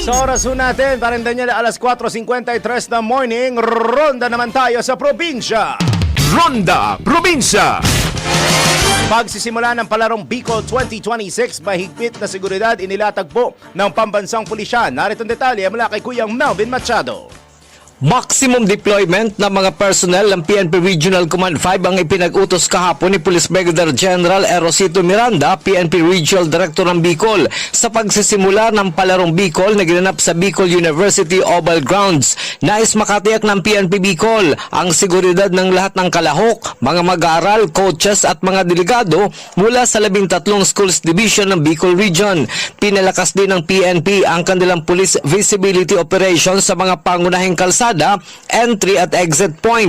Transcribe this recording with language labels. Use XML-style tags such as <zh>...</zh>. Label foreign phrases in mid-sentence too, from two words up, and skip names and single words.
<tl>Sa oras ho natin, Parindanyal, alas 4:53 na morning, ronda naman tayo sa probinsya. Ronda Probinsya! Pagsisimula ng palarong Bicol 2026, mahigpit na seguridad inilatag po ng pambansang pulisyan. Narito ang detalye mula kay Kuyang Melvin Machado.</tl> <en>Maximum deployment</en> <tl>ng mga personnel ng PNP Regional Command 5 ang ipinag-utos kahapon ni Police Brigadier General Erosito Miranda, PNP Regional Director ng Bicol, sa pagsisimula ng palarong Bicol na ginanap sa Bicol University Oval Grounds. Nais makatiyak ng PNP Bicol ang seguridad ng lahat ng kalahok, mga mag-aaral, coaches at mga delegado mula sa 13 schools division ng Bicol Region. Pinalakas din ng PNP ang kanilang</tl> <en>police visibility operation</en> <tl>sa mga pangunahing kalsada, entry at</tl> <en>exit point.</en>